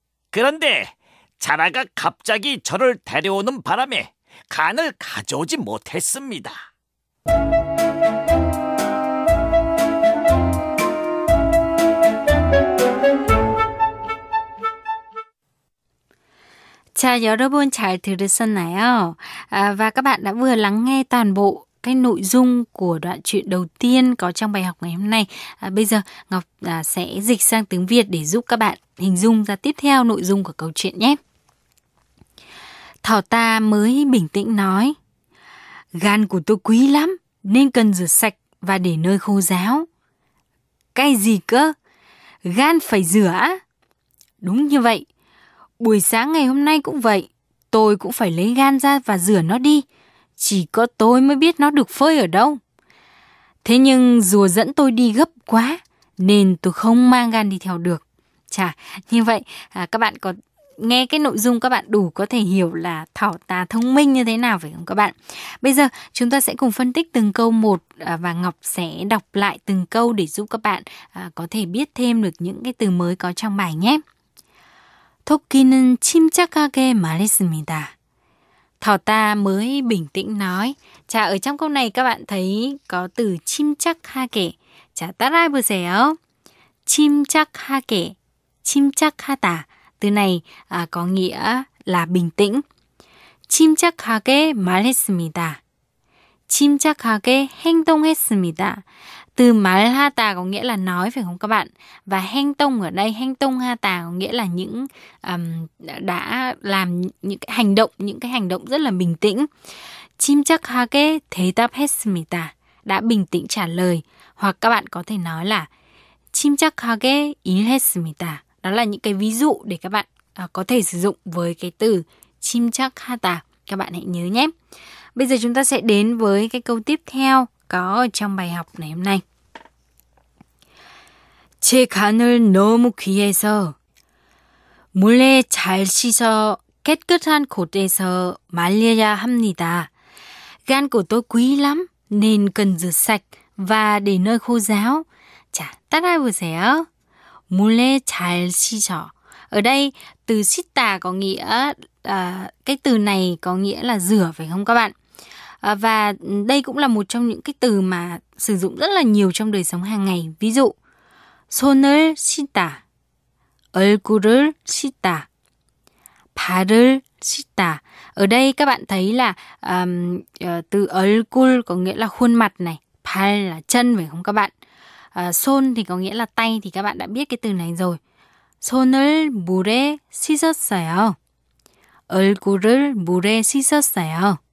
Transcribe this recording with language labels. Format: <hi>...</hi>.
<ko>그런데 자라가 갑자기 저를 데려오는 바람에 간을 가져오지 못했습니다. 자, 여러분 잘 들으셨나요?</ko> <vi>Và các bạn đã vừa lắng nghe toàn bộ cái nội dung của đoạn truyện đầu tiên có trong bài học ngày hôm nay. Bây giờ Ngọc sẽ dịch sang tiếng Việt để giúp các bạn hình dung ra tiếp theo nội dung của câu chuyện nhé. Thỏ ta mới bình tĩnh nói, gan của tôi quý lắm nên cần rửa sạch và để nơi khô ráo. Cái gì cơ? Gan phải rửa? Đúng như vậy. Buổi sáng ngày hôm nay cũng vậy, tôi cũng phải lấy gan ra và rửa nó đi. Chỉ có tôi mới biết nó được phơi ở đâu. Thế nhưng rùa dẫn tôi đi gấp quá nên tôi không mang gan đi theo được. Chà, như vậy các bạn có nghe cái nội dung, các bạn đủ có thể hiểu là thỏ ta thông minh như thế nào phải không các bạn? Bây giờ chúng ta sẽ cùng phân tích từng câu một và Ngọc sẽ đọc lại từng câu để giúp các bạn có thể biết thêm được những cái từ mới có trong bài nhé.</vi> <ko>토끼는 침착하게 말했습니다.</ko> <vi>Thỏ ta mới bình tĩnh nói. Chà, ở trong câu này các bạn thấy có từ 침착하게.</vi> <ko>Chà, 따라해보세요. 침착하게, 침착하다.</ko> <vi>Từ này có nghĩa là bình tĩnh.</vi> <ko>침착하게 말했습니다. 침착하게 행동했습니다.</ko> <vi>Từ 말하다 có nghĩa là nói phải không các bạn? Và 행동 ở đây, 행동하다 có nghĩa là những đã làm những cái hành động rất là bình tĩnh.</vi> <ko>침착하게 대답했습니다.</ko> <vi>Đã bình tĩnh trả lời. Hoặc các bạn có thể nói là</vi> <ko>침착하게 일했습니다.</ko> <vi>Đó là những cái ví dụ để các bạn có thể sử dụng với cái từ 침착하다. Các bạn hãy nhớ nhé. Bây giờ chúng ta sẽ đến với cái câu tiếp theo có trong bài học ngày hôm nay.</vi> <ko>제 간을 너무 귀해서 물에 잘 씻어 깨끗한 곳에서 말려야 합니다.</ko> <vi>Gan của tôi quý lắm nên cần rửa sạch và để nơi khô ráo.</vi> <ko>자, 따라해보세요. 물에 잘 씻어.</ko> <vi>Ở đây từ 씻다 có nghĩa cái từ này có nghĩa là rửa phải không các bạn? Và đây cũng là một trong những cái từ mà sử dụng rất là nhiều trong đời sống hàng ngày. Ví dụ</vi> <ko>손을 씻다, 얼굴을 씻다, 발을 씻다.</ko> <vi>Ở đây các bạn thấy là từ 얼굴 có nghĩa là khuôn mặt này, 발 là chân phải không các bạn? 손 thì có nghĩa là tay thì các bạn đã biết cái từ này rồi.</vi> <ko>손을 물에 씻었어요. 얼굴을 물에 씻었어요.</ko>